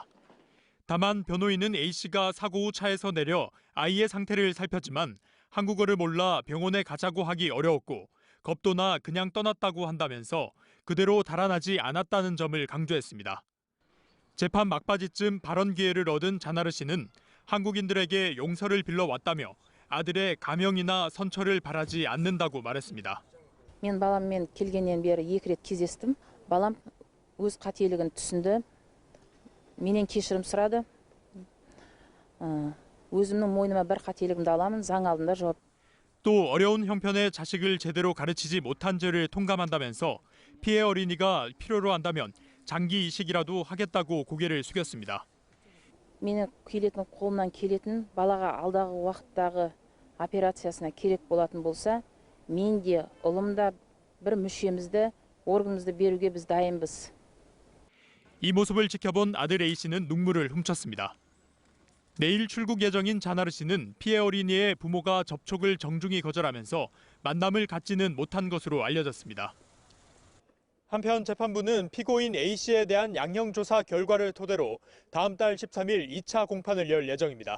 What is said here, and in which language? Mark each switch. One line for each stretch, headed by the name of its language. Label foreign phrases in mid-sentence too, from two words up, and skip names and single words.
Korean: 다만 변호인은 A씨가 사고 후 차에서 내려 아이의 상태를 살폈지만 한국어를 몰라 병원에 가자고 하기 어려웠고 겁도 나 그냥 떠났다고 한다면서 그대로 달아나지 않았다는 점을 강조했습니다. 재판 막바지쯤 발언 기회를 얻은 자나르 씨는 한국인들에게 용서를 빌러왔다며 아들의 감형이나 선처를 바라지 않는다고 말했습니다.
Kazakh: мен баламмен келгеннен бері 2 рет кездестім. балам өз қателігін түсінді. менен кешірім сұрады. өзімнің мойныма бір қателігімді аламын. заң алдында жауап.
Korean: 또 어려운 형편의 자식을 제대로 가르치지 못한 죄를 통감한다면서 피해 어린이가 필요로 한다면 장기 이식이라도 하겠다고 고개를 숙였습니다.
Kazakh: менің келетін қолымнан келетін балаға алдағы уақыттағы операциясына керек болатын болса, мен де ұлым да бір мүшемізді, органымызды беруге біз дайынбыз.
Korean: 이 모습을 지켜본 아들 A씨는 눈물을 훔쳤습니다. 내일 출국 예정인 자나르 씨는 피해 어린이의 부모가 접촉을 정중히 거절하면서 만남을 갖지는 못한 것으로 알려졌습니다. 한편 재판부는 피고인 A씨에 대한 양형조사 결과를 토대로 다음 달 13일 2차 공판을 열 예정입니다.